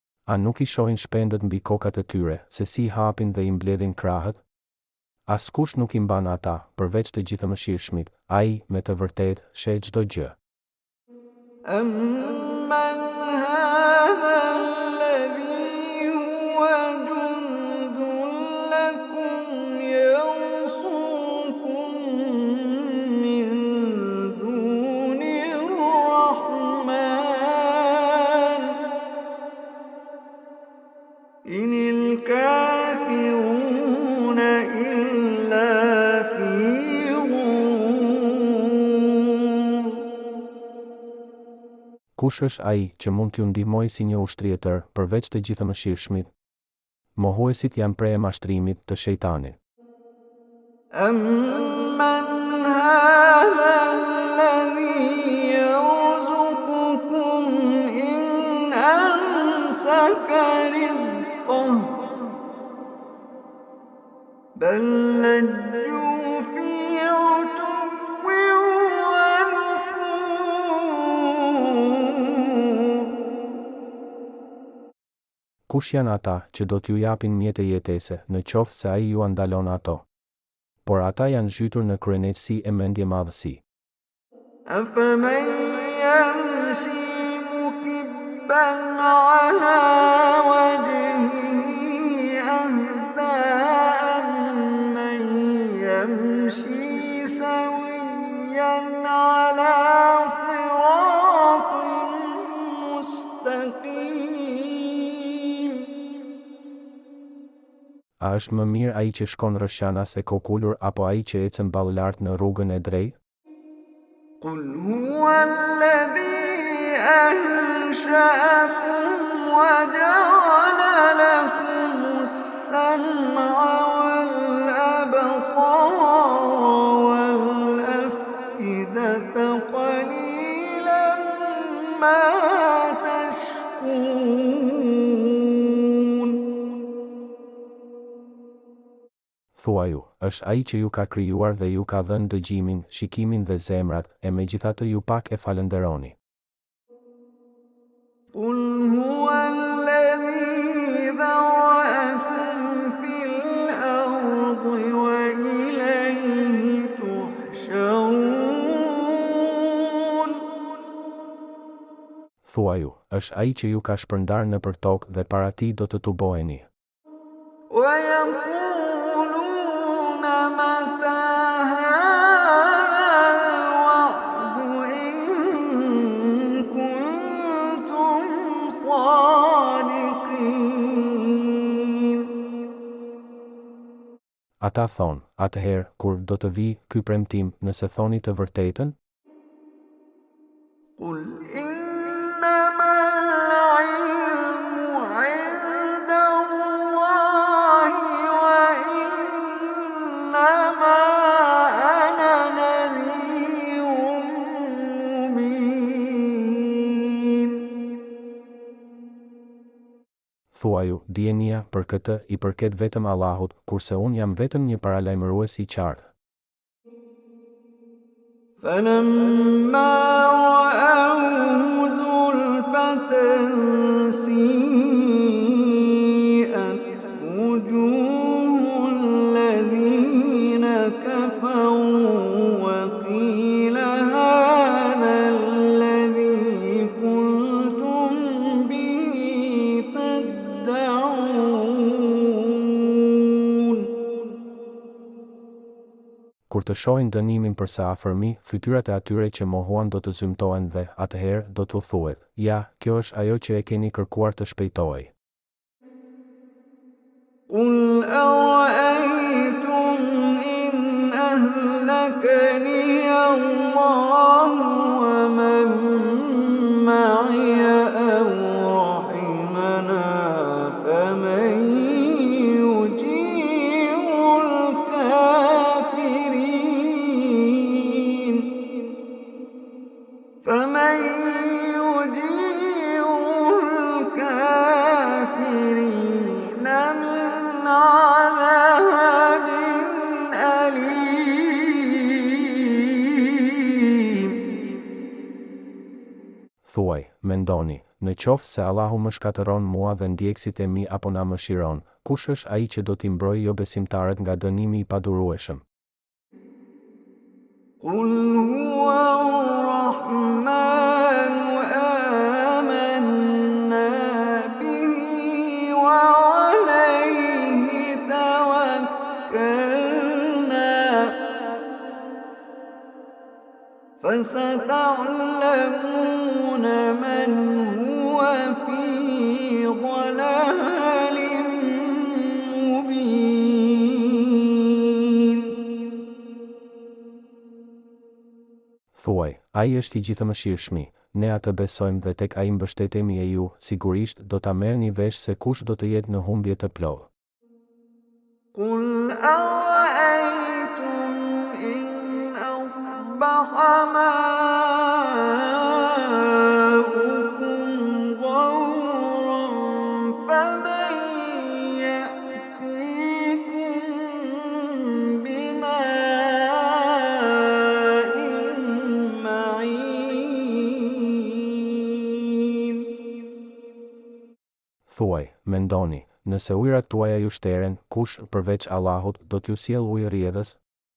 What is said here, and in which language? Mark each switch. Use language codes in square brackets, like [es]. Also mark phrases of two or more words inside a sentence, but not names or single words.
[sq] A nuk I shohin shpendët mbi kokat e tyre, se si hapin dhe I mbledhin krahët? Askush nuk I mban ata, përveç të gjithëmëshirshmit, Ai, me të vërtetë, sheh çdo gjë. [ar] أَمَّنْ هَذَا الَّذِي هُوَ جُندٌ لَّكُمْ يَنصُرُكُم مِّن دُونِ الرَّحْمَٰنِ إِنِ الْكَافِرُونَ إِلَّا فِي غُرُورٍ. [sq] Kush është ai që mund t'ju ndihmojë si një ushtri e tërë, përveç të gjithëmëshirshmit? Mohuesit janë prej e mashtrimit të shejtanit. [ar] أَمَّنْ هَذَا الَّذِي يَرْزُقُكُمْ إِنْ أَمْسَكَ رِزْقَهُ بَل لَّجُّوا فِي عُتُوٍّ وَنُفُورٍ. [sq] Kush janë ata që do t'ju japin mjete jetese, në qoftë se ai ju andalon ato? Por ata janë zhytur në kryenetësi e mendje madhësi. [ar] أَفَمَن يَمْشِي مُكِبًّا عَلَى وَجْهِهِ أَهْدَىٰ أَمَّن يَمْشِي سَوِيًّا عَلَى صِرَاطٍ مُّسْتَقِيمٍ. [sq] A është më mirë ai që shkon rrëshqana se kokullur apo ai që ecën ballë lart në rrugën e drejtë? [ar] قُلْ هُوَ الَّذِي أَنشَأَكُمْ وَجَعَلَ لَكُمُ السَّمْعَ وَالْأَبْصَارَ وَالْأَفْئِدَةَ قَلِيلًا مَا تَشْكُرُونَ. [sq] Thuaju, është ai që ju ka krijuar dhe ju ka dhënë dëgjimin, shikimin dhe zemrat, e megjithatë ju pak e falenderoni. [ar] قُلْ هُوَ الَّذِي ذَرَأَكُمْ فِي الْأَرْضِ وَإِلَيْهِ تُحْشَرُونَ. [sq] Thuaju, është ai që ju ka shpërndar nëpër tokë dhe para tij do të tuboheni. [ar] وَيَقُولُونَ مَتَىٰ هَٰذَا الْوَعْدُ إِن كُنتُمْ صَادِقِينَ. [sq] Ata thonë, atëherë, kur do të vi ky premtim, nëse thoni të vërtetën? [ar] قُلْ إِنَّمَا الْعِلْمُ عِندَ اللَّهِ وَإِنَّمَا أَنَا نَذِيرٌ مُّبِينٌ. [sq] Thuaju, dijenia për këtë I përket vetëm Allahut, kurse unë jam vetëm një paralajmërues I qartë. [ar] فَلَمَّا رَأَوْهُ زُلْفَةً سِيئَتْ وُجُوهُ الَّذِينَ كَفَرُوا وَقِيلَ هَٰذَا الَّذِي كُنتُم بِهِ تَدَّعُونَ. [sq] Kur të shohin dënimin për sa afërmi, fytyrat e atyre që mohuan do të zymtohen dhe, atëherë, do t'u thuhet, ja, kjo është ajo që e keni kërkuar të shpejtojë. [ar] قُلْ أَرَأَيْتُمْ إِنْ أَهْلَكَنِيَ اللَّهُ وَمَن مَّعِيَ أَوْ رَحِمَنَا فَمَن يُجِيرُ الْكَافِرِينَ مِنْ عَذَابٍ أَلِيمٍ. [sq] Thuaj, mendoni, Në qoftë se Allahu më shkatëron mua dhe ndjekësit e mi apo na mëshiron, kush është ai që do t'i mbrojë jo besimtarët nga dënimi i padurueshëm? [ar] قل هو الرحمن آمنا به وعليه توكلنا فستعلمون من هو في ضلال مبين. [sq] Thuaj, ai është i gjithëmëshirshmi, ne atë besojmë dhe tek ai mbështetemi e ju, sigurisht do ta merrni vesh se kush do të jetë në humbje të plotë. [ar] قل أرأيتم إن أصبح ماؤكم غورا فمن يأتيكم بماء معين. [sq] Thuaj, mendoni, nëse ujërat tuaja ju shteren, kush përveç Allahut do t'ju sjellë ujë rrjedhës?